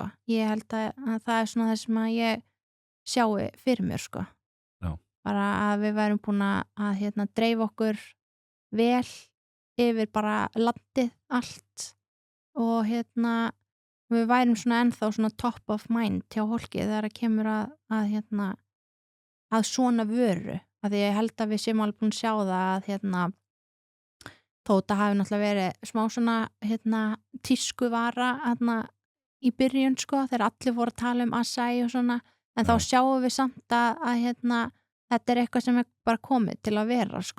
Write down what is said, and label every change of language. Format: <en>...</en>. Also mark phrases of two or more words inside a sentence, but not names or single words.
<is>Ég held að það er svona það sem að ég sjái fyrir mér, sko. Bara að við værum búin að dreifa okkur vel yfir bara landið allt og við værum svona ennþá svona</is> <en>top of mind</en> <is>hjá fólki þegar það kemur að svona vöru, að því ég held að við séum alveg búin að sjá það að þó þetta hafi náttúrulega verið smá svona tískuvara í byrjun, sko, þegar allir voru að tala Acai og svona, en þá sjáum við samt að þetta er eitthvað sem er bara komið til að vera, sko.</is>